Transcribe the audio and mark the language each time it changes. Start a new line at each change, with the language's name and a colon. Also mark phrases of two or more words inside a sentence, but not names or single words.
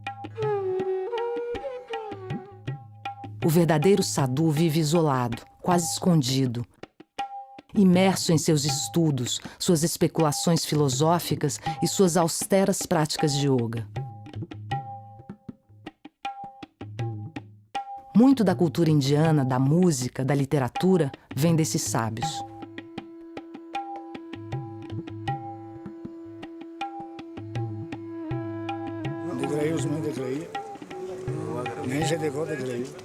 Portuguese: O verdadeiro sadhu vive isolado, quase escondido, imerso em seus estudos, suas especulações filosóficas e suas austeras práticas de yoga. Muito da cultura indiana, da música, da literatura, vem desses sábios.
Hindi: दिख रही उसमें दिख रही है नहीं से देखो दिख रही है